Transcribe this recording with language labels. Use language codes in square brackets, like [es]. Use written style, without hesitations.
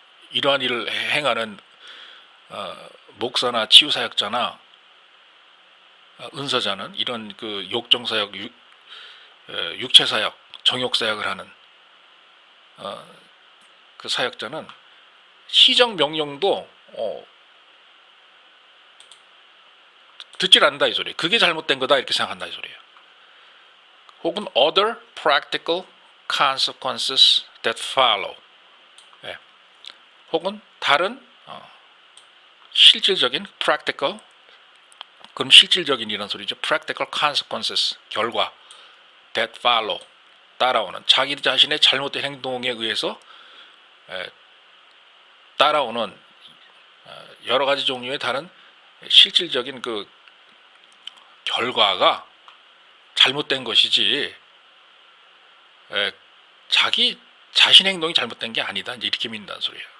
[ko] 이러한 일을 행하는 목사나 치유사역자나 은사자는 이런 그 욕정사역, 육체사역, 정욕사역을 하는 그 사역자는 시정명령도 듣질 않는다 이 소리예요. 그게 잘못된 거다 이렇게 생각한다 이 소리예요. [en] 혹은 other practical consequences that follow. [ko] 혹은 다른 실질적인 practical 그럼 실질적인 이런 소리죠. [en] practical consequences [ko] 결과 [en] that follow [ko] 따라오는 자기 자신의 잘못된 행동에 의해서 따라오는 여러 가지 종류의 다른 실질적인 그 결과가 잘못된 것이지 자기 자신의 행동이 잘못된 게 아니다 이제 이렇게 믿는다는 소리예요.